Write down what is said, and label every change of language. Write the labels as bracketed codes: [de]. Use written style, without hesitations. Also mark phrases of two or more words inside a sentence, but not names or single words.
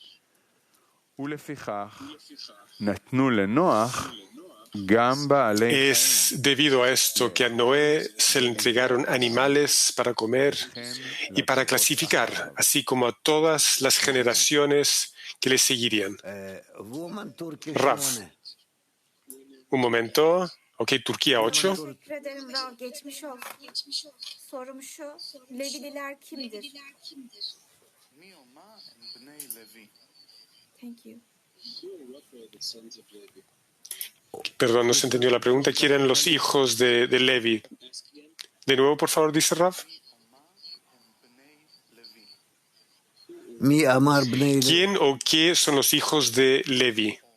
[es] Es debido a esto que a Noé se le entregaron animales para comer y para clasificar, así como a todas las generaciones que le seguirían. Rav, un momento. Ok, Turquía 8. [tr] Teşekkür ederim Rav. Geçmiş olsun. Sorum şu, Levililer kimdir? [en] Thank you. [es] Perdón, no se entendió la pregunta. ¿Quién eran los hijos de Levi? De nuevo, por favor, dice Rav. ¿Quién o qué son los hijos de Levi?